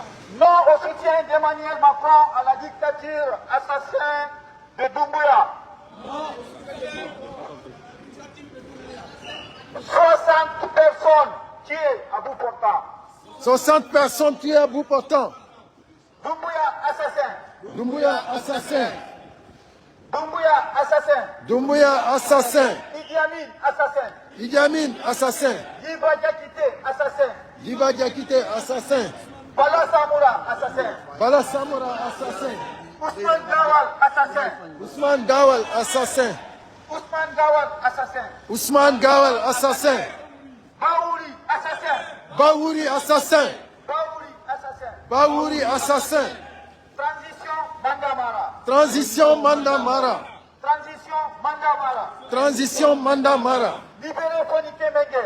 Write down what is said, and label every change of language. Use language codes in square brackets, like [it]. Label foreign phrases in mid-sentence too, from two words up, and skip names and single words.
[fr] Non au soutien d'Emmanuel Macron à la dictature assassin de Doumbouya. 60 personnes tuées à bout portant. 60 personnes tuées à bout portant. Doumbouya assassin. Doumbouya assassin. Doumbouya assassin. Doumbouya assassin. Idi Amin assassin. Idi Amin assassin. Diba Diakité assassin. Diba Diakité assassin. Bala Samoura assassin. Bala Samoura assassin. Ousmane Gawal assassin. Ousmane Gawal assassin. Ousmane Gawal assassin. Ousmane Gawal assassin. Baouri assassin. Baouri assassin. Baouri assassin. Baouri assassin. Transition Mandamara. Transition Mandamara. Transition Mandamara. Transition Mandamara. Libérez Fonike Mengue.